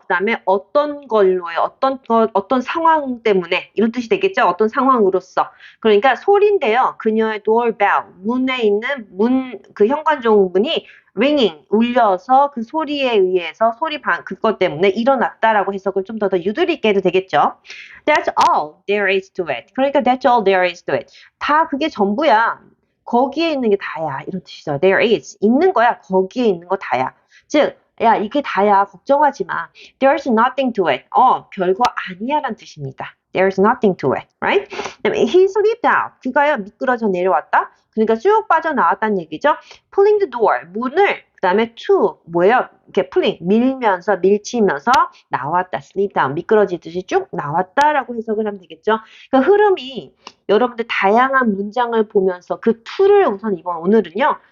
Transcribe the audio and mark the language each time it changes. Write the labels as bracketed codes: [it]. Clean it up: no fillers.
[ko] 그 다음에 어떤 걸로요? 어떤 상황 때문에. 이런 뜻이 되겠죠? 어떤 상황으로서. 그러니까 소리인데요. 그녀의 doorbell. 문에 있는 그 현관종문이 ringing. 울려서 그 소리에 의해서 그것 때문에 일어났다라고 해석을 좀 더 유도리 있게 해도 되겠죠? [en] That's all there is to it. [ko] 그러니까 [en] that's all there is to it. [ko] 다 그게 전부야. 거기에 있는 게 다야. 이런 뜻이죠. [en] There is. [ko] 있는 거야. 거기에 있는 거 다야. 즉, 야, 이게 다야. 걱정하지 마. [en] There's nothing to it. [ko] 별거 아니야. 라는 뜻입니다. [en] There's nothing to it. Right? [ko] 그다음에 [en] he slipped out. [ko] 그가요, 미끄러져 내려왔다. 그러니까 쭉 빠져나왔다는 얘기죠. [en] Pulling the door. [ko] 문을, 그 다음에 to, 뭐예요? 이렇게 pulling, 밀치면서 나왔다. [en] slip down. [ko] 미끄러지듯이 쭉 나왔다라고 해석을 하면 되겠죠. 그 흐름이 여러분들 다양한 문장을 보면서 그 to를 우선 오늘은요.